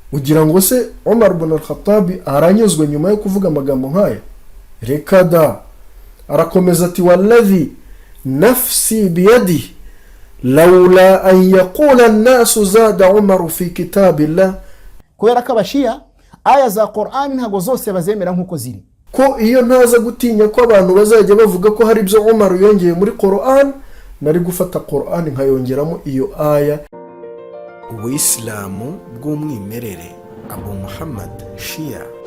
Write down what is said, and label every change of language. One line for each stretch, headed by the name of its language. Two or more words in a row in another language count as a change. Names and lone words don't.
Kinyarwanda: ugira ngo se Umar ibn al-Khattab aranyuzwe nyuma yo kuvuga amagambo nkaya? Reka da. Arakomeza ati
Arabic: والذي نفسي بيده لولا أن يقول الناس زاد عمر في كتاب الله.
Kinyarwanda: Kubera ko abashia aya za Qur'an ntago zose bazemera nkuko ziri, ko iyo ntaza gutinya ko abantu bazajya bavuga ko hari ibyo Umar yongeye muri Qur'an, nari gufata Qur'an nkayongeramo iyo aya. Uislamu bw'umwimerere, Abu Muhammad Shia.